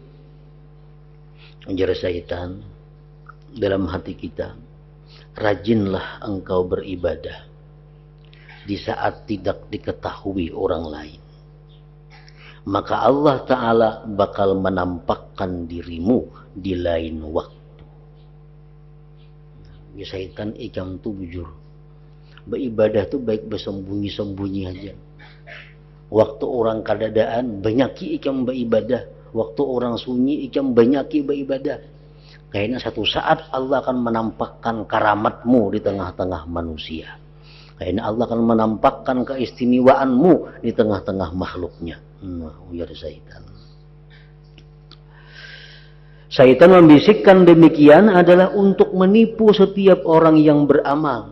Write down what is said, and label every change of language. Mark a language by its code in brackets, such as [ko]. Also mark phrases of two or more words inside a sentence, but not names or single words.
[id] Ajar syaitan dalam hati kita, rajinlah engkau beribadah di saat tidak diketahui orang lain. Maka Allah Ta'ala bakal menampakkan dirimu di lain waktu. [bjn] Ya syaitan ikam tu bujur. [id] Beribadah tu baik bersembunyi-sembunyi aja. [bjn] Waktu orang kadadaan banyaki ikam beribadah. Waktu orang sunyi ikam banyaki beribadah. [id] Kayaknya satu saat Allah akan menampakkan karamatmu di tengah-tengah manusia. Kayaknya Allah akan menampakkan keistimewaanmu di tengah-tengah makhluknya. Ujar syaitan. Syaitan membisikkan demikian adalah untuk menipu setiap orang yang beramal.